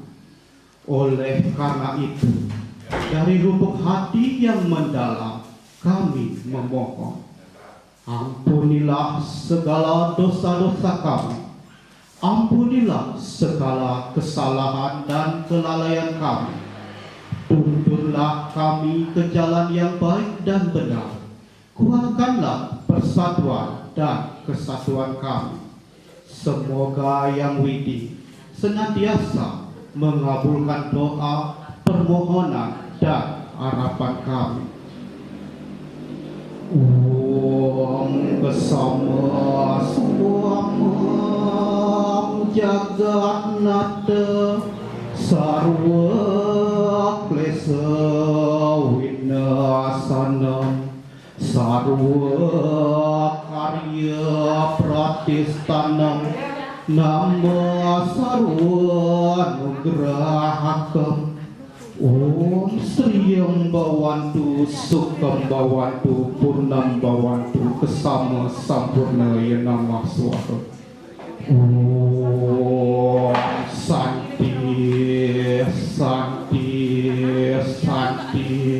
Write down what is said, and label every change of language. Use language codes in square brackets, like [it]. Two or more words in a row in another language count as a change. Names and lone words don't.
[id] Oleh karena itu, dari lubuk hati yang mendalam, kami memohon, ampunilah segala dosa-dosa kami, ampunilah segala kesalahan dan kelalaian kami, tuntunlah kami ke jalan yang baik dan benar, kuatkanlah persatuan dan kesatuan kami. Semoga Yang Widi senantiasa mengabulkan doa, permohonan, dan harapan kami. [sa] Om Kesama Swamam Jagat Nata Sarwa Klesa Winasanam Sarwa Karya Pratistanam Nama Sarwa Nugrahakam. Om Sriyam Bhawantu Sukham Bhawantu Purnam Bhawantu Kesama Sampurna Ya Namah Swaha. Om Santi Santi Santi.